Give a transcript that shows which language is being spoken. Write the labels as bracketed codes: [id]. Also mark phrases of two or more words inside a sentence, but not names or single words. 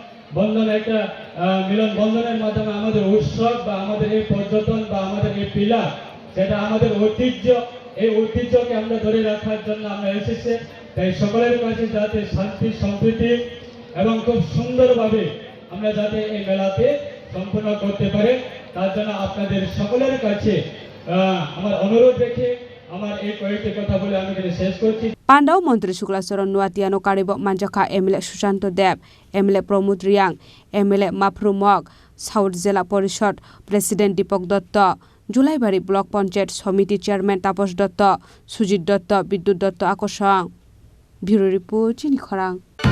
[bn] বন্ধনের মাধ্যমে আমাদের উৎসব বা আমাদের এই পর্যটন বা আমাদের এই পিলার সেটা আমাদের ঐতিহ্য এই ঐতিহ্যকে আমরা ধরে রাখার জন্য আমরা এসেছি তাই সকলের কাছে যাতে শান্তি সম্প্রীতি এবং খুব সুন্দরভাবে আমরা যাতে এই মেলাতে সম্পন্ন করতে পারে তার জন্য আপনাদের সকলের কাছে আমার অনুরোধ রেখে আমার এই কয়েকটি কথা বলে আমি এখানে শেষ করছি [trp] Pandau Montri Sukla Choron Nuatiano Karibo Manjaka MLA Sushanto Deb MLA Pramod Riang MLA Mapru Mok South Jela Porishod President Dipok Dotto Julaibari Block Panchayat Committee Chairman Taposh Dotto Sujit Dotto Bidyut Dotto Akosang [en] Bureau Report [trp] Chini Khorang